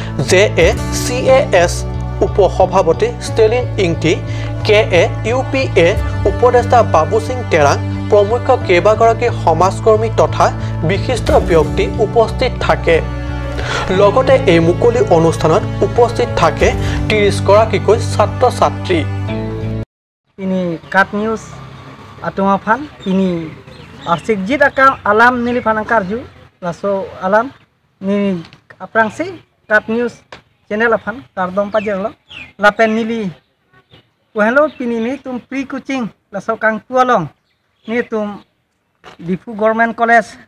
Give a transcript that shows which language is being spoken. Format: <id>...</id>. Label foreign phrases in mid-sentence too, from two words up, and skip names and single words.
<as>JACAS উপসভাপতি ষ্টেলিন ইংটি KAUPA উপদেষ্টা বাবু সিং তেৰাং প্ৰমুখ কেইবাগৰাকী সমাজকৰ্মী তথা বিশিষ্ট ব্যক্তি উপস্থিত থাকে লগতে এই মুকলি অনুষ্ঠানত উপস্থিত থাকে 30 গৰাকীকৈ ছাত্ৰ-ছাত্ৰী</as> <mjw>ini kat news atumafan ini arsikjit akam alam nili panang karju laso alam ni aprangsi kat news channel afan tardom pajerlo lapen nili hello pini ni tum pre coaching laso kang tualong ni tum difu government college</mjw>